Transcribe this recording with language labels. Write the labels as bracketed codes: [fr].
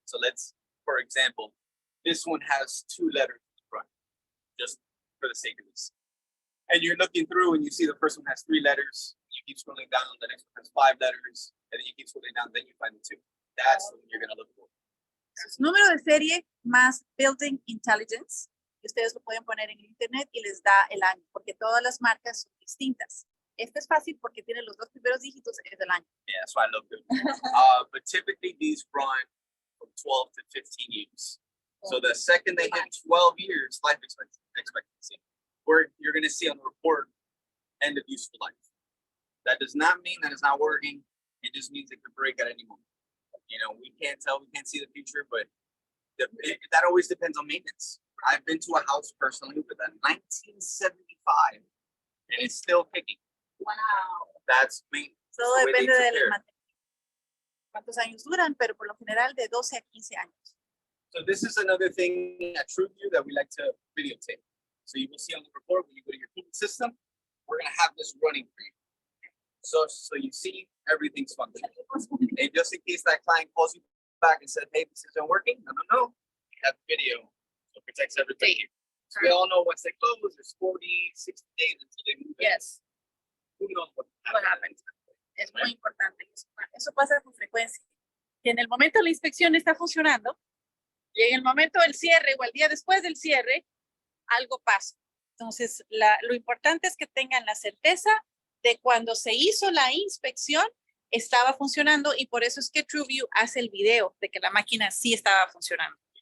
[en] So for example, this one has 2 letters in the front, just for the sake of this. And you're looking through and you see the first one has 3 letters, you keep scrolling down, the next one has 5 letters, and then you keep scrolling down, then you find the 2. That's what you're gonna look for. [es] Número de serie más [en] building intelligence. [es] Y ustedes lo pueden poner en internet y les da el año, porque todas las marcas son distintas. Este es fácil porque tiene los 2 primeros dígitos es del año. [en] Yeah, that's why I love them. But typically these run from 12 to 15 years. So the second they hit 12 years, life expectancy, where you're gonna see on the report, end of useful life. That does not mean that it's not working. It just means it could break at any moment. You know, we can't tell, we can't see the future, but that always depends on maintenance. I've been to a house personally with a 1975 and it's still kicking. Wow. That's maintenance. [es] Todo [en] the way they [es] depende [en] took [es] del [en] care. [es] mantenimiento. Cuántos años duran, pero por lo general de 12 a 15 años. [en] So this is another thing at TrueView that we like to videotape. So you will see on the report when you go to your heating system, we're gonna have this running for you. So you see everything's functioning. And just in case that client calls you back and said, hey, this isn't working, no. We have video, so it protects everything. So we all know once they close, there's 40, 60 days until they move in. Yes. Who knows what happens? [es] Es muy importante. Eso pasa con frecuencia. Que en el momento de la inspección está funcionando y en el momento del cierre o el día después del cierre, algo pasa. Entonces, lo importante es que tengan la certeza de cuando se hizo la inspección, estaba funcionando y por eso es que TrueView hace el video de que la máquina sí estaba funcionando.